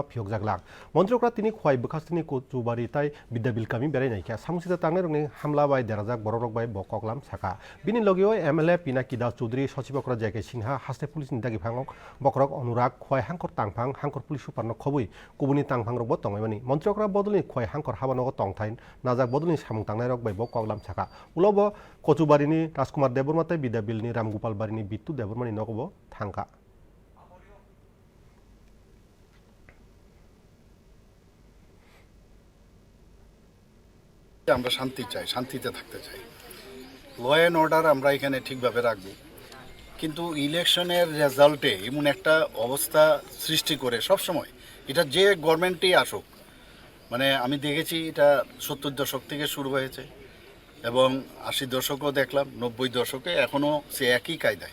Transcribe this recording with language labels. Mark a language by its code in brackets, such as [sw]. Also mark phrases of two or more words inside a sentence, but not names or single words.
[trp] फियक जाग्लाक मन्त्रियकरा तिनि खवाइ बखास्तिनि कुचुबारि ताइ बिद्याबिल कामि बेरायनायखा सामुं सिथार तांनाय रकनि हामला बाय देराजाक बररक बाय बककलाम साखा बिनि लगियो एमएलए पिनाकी दास चौधरी सचिबकरा जेके सिंहा हास्ते पुलिसनि दागि फांग बकरक अनुराग खवाइ हांकर तांफां हांकर पुलिस सुपारनो खबुइ कुबुनि तांफां रकबो तंगायमानि मन्त्रियकरा बदलनि खवाइ हांकर हाबानगो तंथाइन नाजाक बदलनि सामुं तांनाय रक बाय बककलाम साखा उलावबो कचुबारिनि राजकुमार देबरमाते बिद्याबिलनि रामगोपाल बारिनि बिट्टू देबरमानि नगबो थांखा [bn] আমরা শান্তি চাই, শান্তিতে থাকতে চাই। [en] law and order [bn] আমরা এখানে ঠিকভাবে রাখবো, কিন্তু ইলেকশনের রেজাল্টে এমন একটা অবস্থা সৃষ্টি করে সবসময় এটা যে গভর্নমেন্টই আসুক, মানে আমি দেখেছি এটা 70 দশক থেকে শুরু হয়েছে এবং 80 দশকও দেখলাম, 90 দশকে এখনও সে একই কায়দায়।